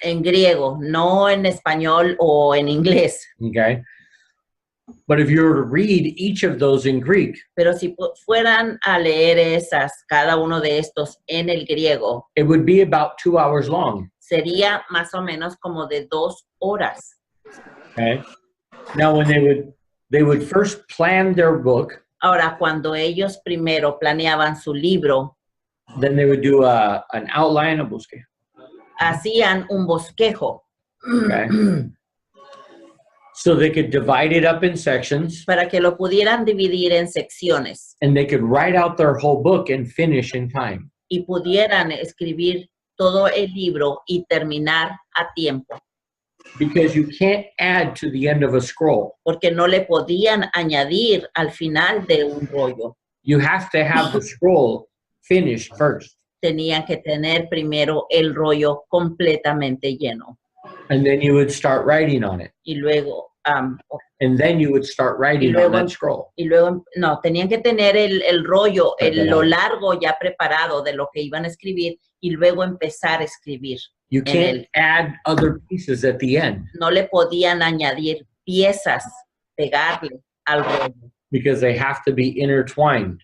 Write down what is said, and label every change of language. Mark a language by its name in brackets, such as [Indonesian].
[Spanish] En griego, no en español o en inglés. [English] Okay. But if you were to read each of those in Greek, [Spanish] Pero si fueran a leer cada uno de estos en el griego, [English] it would be about 2 hours long. [Spanish] sería más o menos como de 2 horas. [English] Okay. Now, when they would first plan their book, [Spanish] Ahora, cuando ellos primero planeaban su libro, [English] then they would do an outline, a bosque. [Spanish] hacían un bosquejo [English] Okay. So they could divide it up in sections, [Spanish] para que lo pudieran dividir en secciones [English] and they could write out their whole book and finish in time. [Spanish] y pudieran escribir todo el libro y terminar a tiempo, [English] Because you can't add to the end of a scroll. [Spanish] porque no le podían añadir al final de un rollo. [English] You have to have the scroll finished first, [Spanish] Tenían que tener primero el rollo completamente lleno [English] and then you would start writing on it. [Spanish] y luego, [English] And then you would start writing on that scroll. [Spanish] no, tenían que tener el rollo, lo largo ya preparado de lo que iban a escribir y luego empezar a escribir. [English] You can't add other pieces at the end [Spanish] No le podían añadir piezas, pegarle al rollo, [English] because they have to be intertwined.